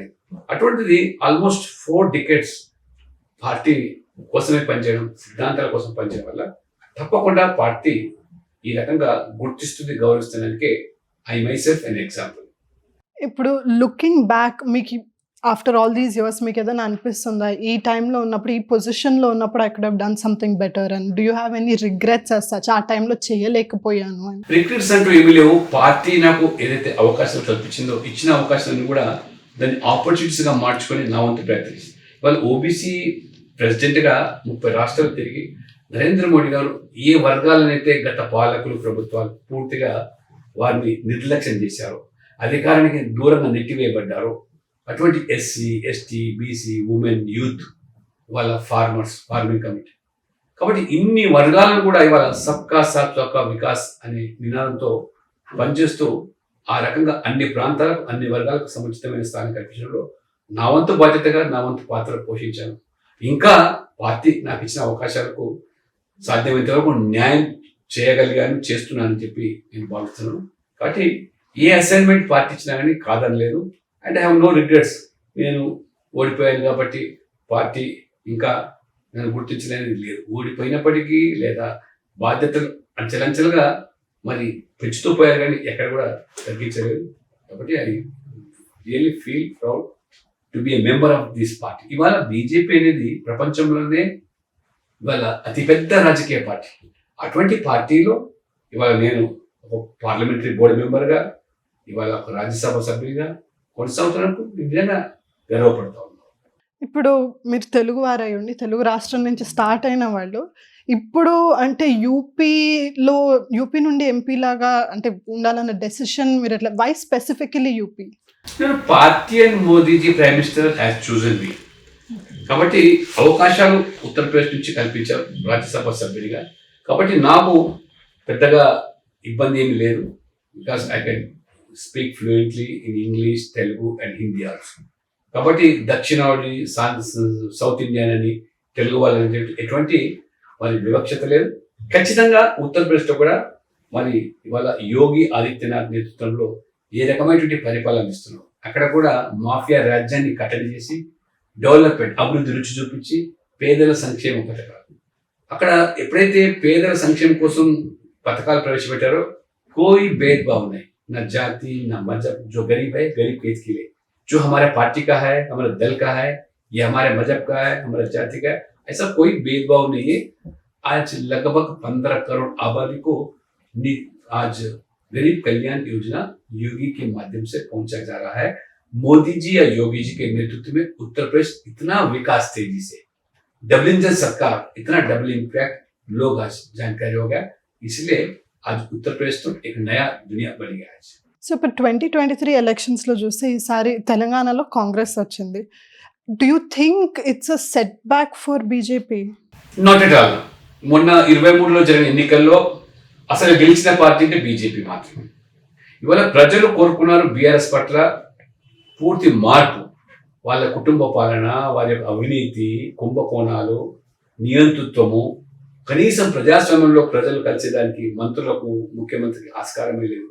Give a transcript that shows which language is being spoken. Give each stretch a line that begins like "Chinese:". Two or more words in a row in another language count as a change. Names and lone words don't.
Telugu: అటువంటిది
English: almost 4 decades
Telugu: పార్టీ కోసమే పనిచేయడం, సిద్ధాంతాల కోసం పనిచేయడం వల్ల తప్పకుండా పార్టీ ఈ రకంగా గుర్తిస్తుంది, గౌరవిస్తున్నందుకే
English: I myself an example. ఇప్పుడు looking back మీకు after all these years
Telugu: మీకు ఏదైనా అనిపిస్తుందా, ఈ టైంలో ఉన్నప్పుడు, ఈ పొజిషన్లో ఉన్నప్పుడు
English: I could have done something better, and do you have any regrets as such,
Telugu: ఆ టైంలో చేయలేకపోయాను అని? రిగ్రెట్స్ అంటూ ఏమీ లేవు. పార్టీ నాకు ఏదైతే అవకాశాలు కల్పించిందో, ఇచ్చిన అవకాశాలను కూడా దాన్ని ఆపర్చునిటీస్గా మార్చుకొని నా వంతు ప్రయత్నించింది. వాళ్ళు ఓబీసీ ప్రెసిడెంట్గా 30 రాష్ట్రాలు తిరిగి నరేంద్ర మోడీ గారు ఏ వర్గాలనైతే గత పాలకులు, ప్రభుత్వాలు పూర్తిగా వారిని నిర్లక్ష్యం చేశారో, అధికారానికి దూరంగా నెట్టివేయబడ్డారో, అటువంటి ఎస్సీ, ఎస్టీ, బీసీ, ఉమెన్, యూత్, వాళ్ళ ఫార్మర్స్,
English: farming committee,
Telugu: కాబట్టి ఇన్ని వర్గాలను కూడా ఇవాళ
Hindi: सबका साथ सबका विकास
Telugu: అనే నినాదంతో పనిచేస్తూ ఆ రకంగా అన్ని ప్రాంతాలకు, అన్ని వర్గాలకు సముచితమైన స్థానం కల్పించడంలో నా వంతు బాధ్యతగా, నా వంతు పాత్ర పోషించాను. ఇంకా పార్టీ నాకు ఇచ్చిన అవకాశాలకు సాధ్యమైనంత వరకు న్యాయం చేయగలిగాను, చేస్తున్నానని చెప్పి నేను భావిస్తున్నాను. కాబట్టి ఏ అసైన్మెంట్ పార్టీ ఇచ్చినా కానీ కాదనలేదు.
English: And I have no regrets.
Telugu: నేను ఓడిపోయాను కాబట్టి పార్టీ ఇంకా నన్ను గుర్తించలేనిది లేదు. ఓడిపోయినప్పటికీ లేదా బాధ్యతలు అంచెలంచెలుగా మరి పెంచుతూ పోయారు కానీ ఎక్కడ కూడా తగ్గించలేదు.
English: కాబట్టి I really feel proud to be a member of this party.
Telugu: ఇవాళ బీజేపీ అనేది ప్రపంచంలోనే ఇవాళ అతిపెద్ద రాజకీయ పార్టీ. అటువంటి పార్టీలో ఇవాళ నేను ఒక
English: parliamentary board
Telugu: మెంబర్గా, ఇవాళ ఒక రాజ్యసభ సభ్యునిగా కొనసాగుతున్నప్పుడు నిజంగా గర్వపడతా ఉన్నాను. ఇప్పుడు మీరు తెలుగు వారై ఉండి, తెలుగు రాష్ట్రం నుంచి స్టార్ట్ అయిన వాళ్ళు, ఇప్పుడు అంటే యూపీ నుండి ఎంపీ లాగా అంటే ఉండాలన్న డెసిషన్ మీరు ఎట్లా,
English: why specifically UP? నేను party and Modiji Prime Minister has chosen me.
Telugu: కాబట్టి అవకాశాలు ఉత్తరప్రదేశ్ నుంచి కల్పించారు రాజ్యసభ సభ్యునిగా. కాబట్టి నాకు పెద్దగా ఇబ్బంది ఏమి లేదు.
English: Because I can speak fluently in English, Telugu and Hindi also.
Telugu: కాబట్టి దక్షిణాది,
English: South Indian
Telugu: అని, తెలుగు వాళ్ళని ఎటువంటి మరి వివక్షత లేదు. ఖచ్చితంగా ఉత్తరప్రదేశ్లో కూడా మరి ఇవాళ యోగి ఆదిత్యనాథ్ నేతృత్వంలో ఏ రకమైనటువంటి పరిపాలన ఇస్తున్నాం, అక్కడ కూడా మాఫియా రాజ్యాన్ని కట్టడి చేసి డెవలప్మెంట్, అభివృద్ధి రుచి చూపించి పేదల సంక్షేమ పథకాలు, అక్కడ ఎప్పుడైతే పేదల సంక్షేమం కోసం పథకాలు ప్రవేశపెట్టారో
Hindi: కోई भेदभाव नहीं, न जाति न मजहब, जो गरीब है गरीब के हित के लिए, जो हमारे पार्टी का है, हमारे दल का है, ये हमारे मजहब का है, हमारे जाति का है, ऐसा कोई भेदभाव नहीं है. आज लगभग 15 करोड़ आबादी को आज गरीब कल्याण योजना योगी के माध्यम से पहुंचा जा रहा है। मोदी जी या योगी जी के नेतृत्व में उत्तर प्रदेश इतना विकास तेजी से
English: double engine
Hindi: सरकार, इतना
English: double impact
Hindi: लोग आज जानकारी हो गया, इसलिए आज उत्तर प्रदेश तो एक नया दुनिया बन गया है।
Telugu: సో ఇప్పుడు 2023 ఎలక్షన్స్లో చూస్తే ఈసారి తెలంగాణలో కాంగ్రెస్ వచ్చింది.
English: Do you think it's a setback for BJP? Not at all.
Telugu: మొన్న 23లో జరిగిన ఎన్నికల్లో అసలు గెలిచిన పార్టీ అంటే బీజేపీ మాత్రమే. ఇవాళ ప్రజలు కోరుకున్నారు బీఆర్ఎస్ పట్ల పూర్తి మార్పు. వాళ్ళ కుటుంబ పాలన, వారి యొక్క అవినీతి, కుంభకోణాలు, నియంతృత్వము, కనీసం ప్రజాస్వామ్యంలో ప్రజలు కలిసేదానికి మంత్రులకు, ముఖ్యమంత్రికి ఆస్కారమే లేదు.